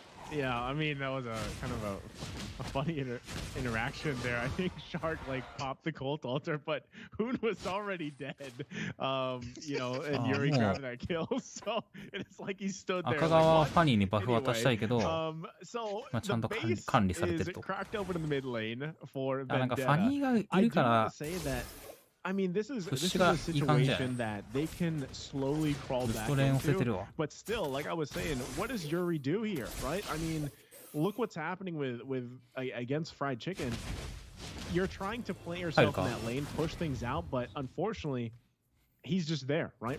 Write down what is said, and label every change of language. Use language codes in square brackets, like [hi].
[en] Yeah, I mean that was a kind of a funny interaction there. I think Shark like popped the Colt Altar, but Hoon was already dead. You know, and Yuri grabbed that kill, so it's like he stood there. [ja] 赤側はファニーにバフ渡したいけど、 [en] so [ja] まあちゃんと管理されてると。 [en] cracked over to the mid lane for Vendetta. [ja] なんかファニーがいるから。 [en] I mean, this is a situation that they can slowly crawl back into, but still, like I was saying, what does Yuri do here, right? I mean, look what's happening with against Fried Chicken. You're trying to play yourself in that lane, push things out, but unfortunately, he's just there, right?